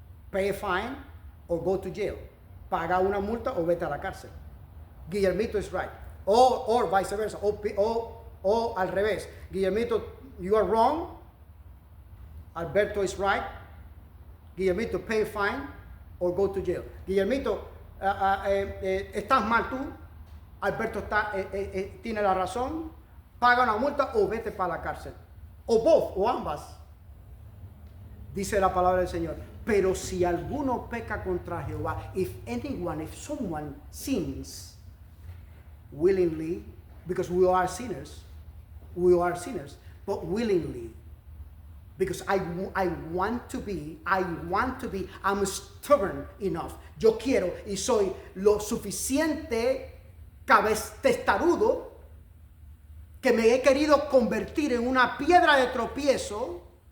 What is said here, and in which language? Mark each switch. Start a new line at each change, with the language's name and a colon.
English: Pay a fine or go to jail.
Spanish: Paga una multa o vete a la cárcel.
English: Guillermito is right. Or vice versa.
Spanish: O al revés,
English: Guillermito, you are wrong. Alberto is right. Guillermito, pay a fine or go to jail.
Spanish: Guillermito, estás mal tú. Alberto tiene la razón. Paga una multa o vete para la cárcel. O both, o ambas. Dice la palabra del Señor. Pero si alguno peca contra Jehová,
English: if someone sins willingly, because we are sinners, but willingly, because I want to be, I'm stubborn enough.
Spanish: Yo quiero y soy lo suficiente testarudo que me he querido convertir en una piedra de tropiezo.